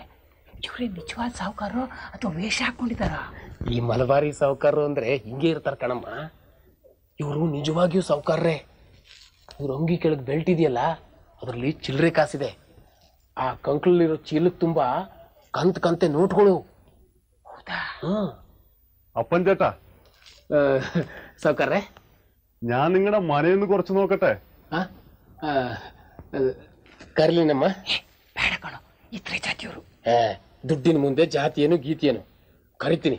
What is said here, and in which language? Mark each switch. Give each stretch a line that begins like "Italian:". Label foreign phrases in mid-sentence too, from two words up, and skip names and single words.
Kannada: ಇವ್ರೇ ನಿಜವಾದ ಸಾವುಕಾರು ಅಥವಾ ವೇಷ ಹಾಕೊಂಡಿದಾರ? ಈ ಮಲಬಾರಿ ಸಾವುಕಾರರು ಅಂದ್ರೆ ಹಿಂಗೆ ಇರ್ತಾರ ಕಣಮ್ಮ. ಇವರು ನಿಜವಾಗಿಯೂ ಸಾವುಕಾರ್ರೆ. ಇವ್ರ ಅಂಗಿ ಕೆಳಗೆ ಬೆಲ್ಟ್ ಇದೆಯಲ್ಲ, ಅದರಲ್ಲಿ ಚಿಲ್ಲರೆ ಕಾಸಿದೆ. ಆ ಕಂಕ್ಳಲ್ಲಿರೋ ಚೀಲಕ್ ತುಂಬಾ ಕಂತೆ ನೋಟ್ಗಳು. ಹೌದಾ?
Malayalam: അപ്പൻ ചേട്ടാ,
Kannada: ಸಾವುಕಾರ್ರೆ,
Malayalam: ഞാൻ നിങ്ങളുടെ മനയൊന്ന് കുറച്ച് നോക്കട്ടെ.
Kannada: ಕರ್ಲಿನಮ್ಮ. ಬೇಡ ಕಣೋ, ಇದ್ರೆ ಜಾತಿಯವರು. ದುಡ್ಡಿನ ಮುಂದೆ ಜಾತಿಯೇನು ಗೀತಿಯೇನು ಕರಿತೀನಿ.